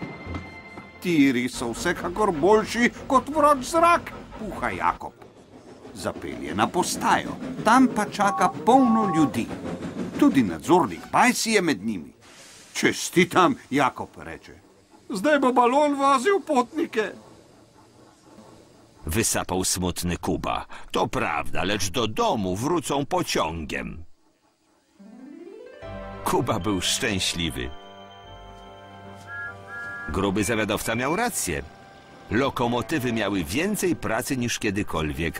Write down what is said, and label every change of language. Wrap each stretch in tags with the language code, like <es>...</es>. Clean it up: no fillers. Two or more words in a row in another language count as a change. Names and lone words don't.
<sl>Tiri so vsekakor boljši kot vroč zrak, puha Jakob. Zapelje na postajo, tam pa čaka polno ljudi. Tudi nadzornik Pajsi je med njimi. Čestitam, Jakob reče. Zdaj bo balon vozil potnike.</sl> <pl>Wysapał smutny Kuba. To prawda, lecz do domu wrócą pociągiem. Kuba był szczęśliwy. Gruby zawiadowca miał rację. Lokomotywy miały więcej pracy niż kiedykolwiek.</pl>